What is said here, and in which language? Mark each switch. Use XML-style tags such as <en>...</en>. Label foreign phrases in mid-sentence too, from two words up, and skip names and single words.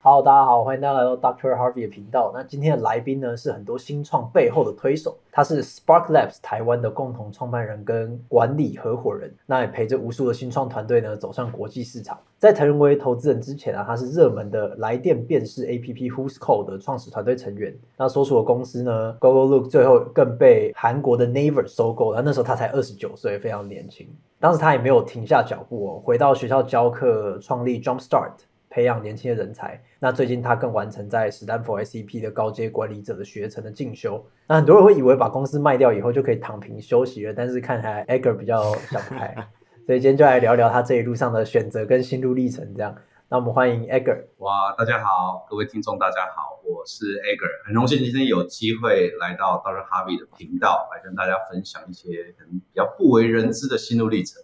<zh>Hello，大家好，歡迎大家來到 Dr. Harvey 的頻道。那今天的來賓呢，是很多新創背後的推手，他是 Spark Labs 台灣的共同創辦人跟管理合夥人，那也陪着無數的新創團隊呢走上國際市場。在成為投資人之前啊，他是熱門的來電辨識 APP Who's Call 的創始團隊成員。那所屬的公司呢 ，GoGoLook 最後更被韓國的 Naver 收購了。那時候他才29歲，非常年輕。當時他也沒有停下腳步哦，回到學校教課，創立 Jumpstart。培養年輕的人才。那最近他更完成在史丹佛 SEP 的高階管理者的學程的進修。那很多人會以為把公司賣掉以後就可以躺平休息了，但是看起來 Edgar 比較想不開，所以今天就來聊聊他這一路上的選擇跟心路歷程。這樣，那我們歡迎 Edgar。哇，大家好，各位聽眾大家好，我是 Edgar， 很榮幸今天有機會來到 Dr. Harvey 的頻道，來跟大家分享一些可能比較不為人知的心路歷程。</zh>